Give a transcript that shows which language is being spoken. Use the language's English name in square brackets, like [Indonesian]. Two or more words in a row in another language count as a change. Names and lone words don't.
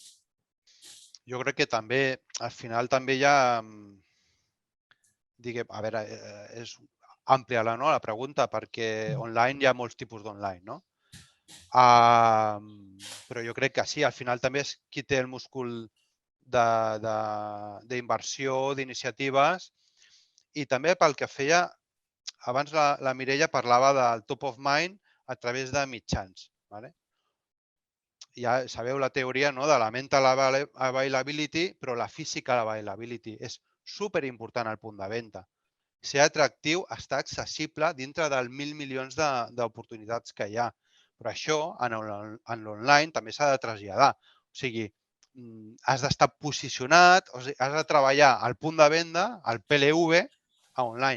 [Catalan] Jo crec que també, al final també hi ha, diguem, a veure, és àmplia la pregunta perquè online hi ha molts tipus d'online, no? Però jo crec que sí, al final també és qui té el múscul d'inversió, d'iniciatives i també pel que feia, abans la Mireia parlava del [English] top of mind [Catalan] a través de mitjans. Ja sabeu la teoria de la [English] mental availability, [Catalan] però la [English] physical availability [Catalan] és superimportant al punt de venda. Ser atractiu, estar accessible dintre dels 1.000 milions d'oportunitats que hi ha. Però això, en l'online, també s'ha de traslladar. O sigui, has d'estar posicionat, has de treballar al punt de venda, al PLV, a online.